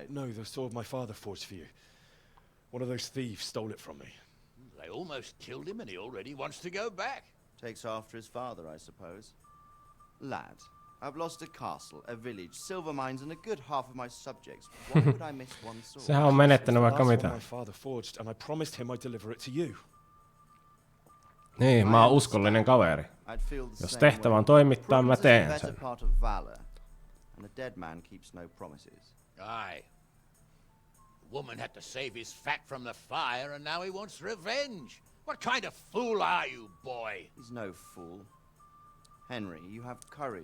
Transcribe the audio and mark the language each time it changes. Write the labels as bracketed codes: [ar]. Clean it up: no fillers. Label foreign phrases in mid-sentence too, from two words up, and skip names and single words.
[en] No, the sword my father forged for you. One of those thieves stole it from me. They almost killed him and he already wants to go back. Takes after his father, I suppose. Lad, I've lost a castle, a village, silver mines, and a good half of my subjects. Why would I miss one sword? [fi] Sehän on menettänyt vaikka [en] That's [fi] mitä. [en] what my father forged, and I promised him I'd deliver it to you. [fi] Niin, mä oon uskollinen kaveri. [en] I'd feel the [fi] Jos [en] same [fi] tehtävä [en] way. [fi] on toimittaa, mä [en] Prudence is [fi] teen [en] the [fi] sen. [en] better part of valor, and a dead man keeps no promises. Aye. The woman had to save his fat from the fire and now he wants revenge. What kind of fool are you, boy? He's no fool. Henry, you have courage.